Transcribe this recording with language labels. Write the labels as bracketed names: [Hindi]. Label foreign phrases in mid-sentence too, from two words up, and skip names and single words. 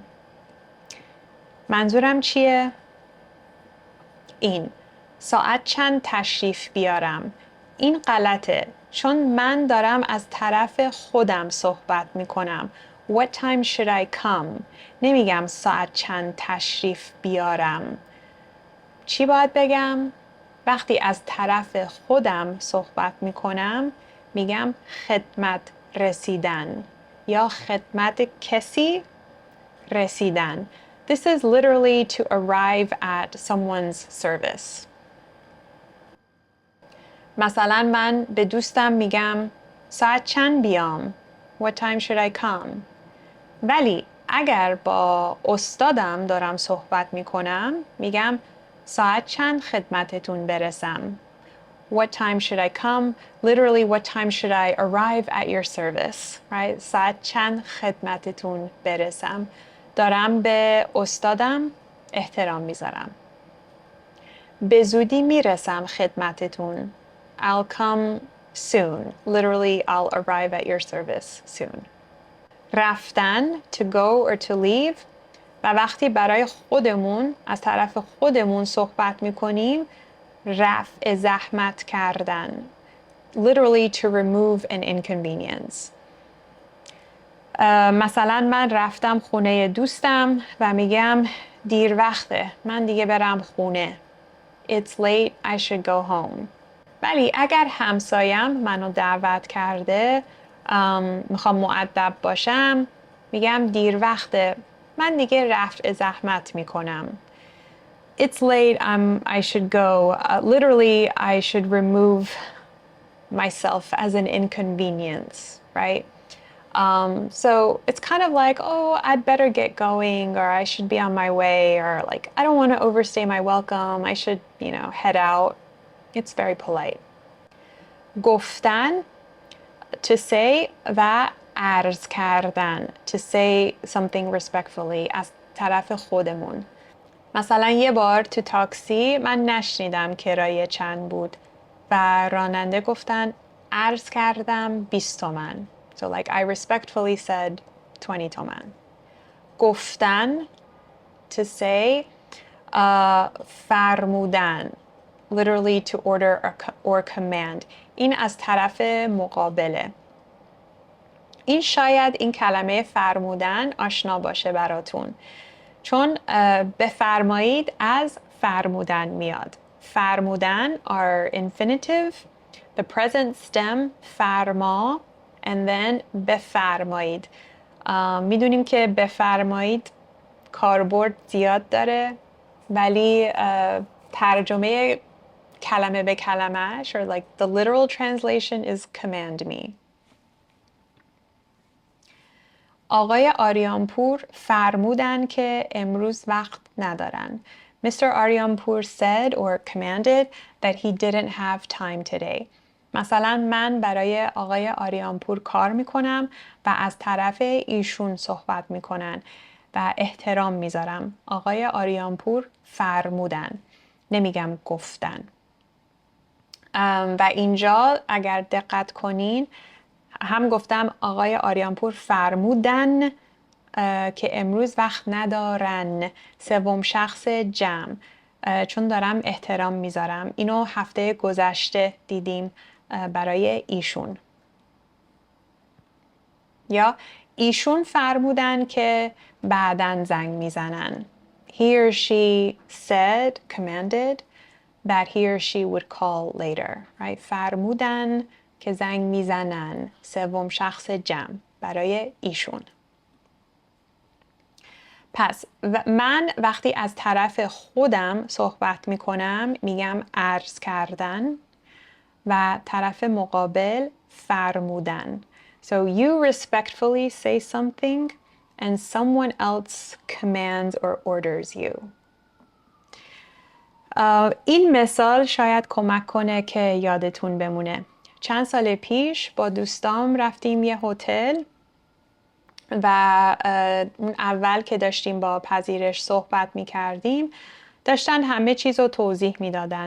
[Persian] منظورم چیه؟ این ساعت چند تشریف بیارم؟ این غلطه چون من دارم از طرف خودم صحبت میکنم. [English] What time should I come? [Persian] نمیگم ساعت چند تشریف بیارم. چی باید بگم؟ وقتی از طرف خودم صحبت میکنم میگم خدمت رسیدن یا خدمت کسی رسیدن. [English] This is literally to arrive at someone's service. [Persian] مثلا من به دوستم میگم ساعت چند بیام؟ [English] What time should I come? [Persian] ولی اگر با استادم دارم صحبت میکنم میگم ساعت چند خدمتتون برسم؟ [English] What time should I come? Literally, what time should I arrive at your service? Right? [Persian] ساعت چند خدمتتون برسم؟ دارم به استادم احترام میذارم. به زودی میرسم خدمتتون. [English] I'll come soon. Literally, I'll arrive at your service soon. [Persian] رفتن [English] to go or to leave [Persian] و وقتی برای خودمون از طرف خودمون صحبت میکنیم رفع زحمت کردن. [English] Literally to remove an inconvenience. [Persian] مثلا من رفتم خونه دوستم و میگم دیر وقته من دیگه برم خونه. [English] It's late, I should go home. [Persian] ولی اگر همسایم منو دعوت کرده میخوام مؤدب باشم میگم دیر وقته من دیگه رفع زحمت میکنم. [English] It's late, I should go. Literally, I should remove myself as an inconvenience, right? So it's kind of like, oh, I'd better get going, or I should be on my way, or like, I don't want to overstay my welcome. I should, head out. It's very polite. [Persian] گفتن, [English] to say [Persian] و عرض کردن, [English] to say something respectfully [Persian] از طرف خودمون. مثلا یه بار تو تاکسی من نشنیدم کرایه چند بود و راننده گفتن عرض کردم 20 تومن. [English] So like I respectfully said 20 تومن. گفتن to say فرمودن literally to order or command. [Persian] این از طرف مقابله. این شاید این کلمه فرمودن آشنا باشه براتون. چون بفرمایید از فرمودن میاد. [English] فرمودن are infinitive, the present stem فرما and then بفرمایید. [Persian] میدونیم که بفرمایید کاربرد زیاد داره ولی ترجمه کلمه به کلمهش [English] or like the literal translation is command me. [Persian] آقای آریانپور فرمودن که امروز وقت ندارن. [English] Mr. Aryanpur said or commanded that he didn't have time today. [Persian] مثلا من برای آقای آریانپور کار میکنم و از طرف ایشون صحبت میکنن و احترام میذارم. آقای آریانپور فرمودن، نمیگم گفتن. و اینجا اگر دقت کنین هم گفتم آقای آریانپور فرمودن که امروز وقت ندارن، سوم شخص جمع، چون دارم احترام میذارم. اینو هفته گذشته دیدیم برای ایشون. یا ایشون فرمودن که بعداً زنگ میزنن. [English] He or she said, commanded, that he or she would call later. Right? [Persian] فرمودن که زنگ میزنن، سوم شخص جمع برای ایشون. پس من وقتی از طرف خودم صحبت میکنم میگم عرض کردن و طرف مقابل فرمودن. [English] So you respectfully say something and someone else commands or orders you. [Persian] این مثال شاید کمک کنه که یادتون بمونه. چند سال پیش با دوستام رفتیم یه هتل و اون اول که داشتیم با پذیرش صحبت می کردیم داشتن همه چیز رو توضیح می دادن.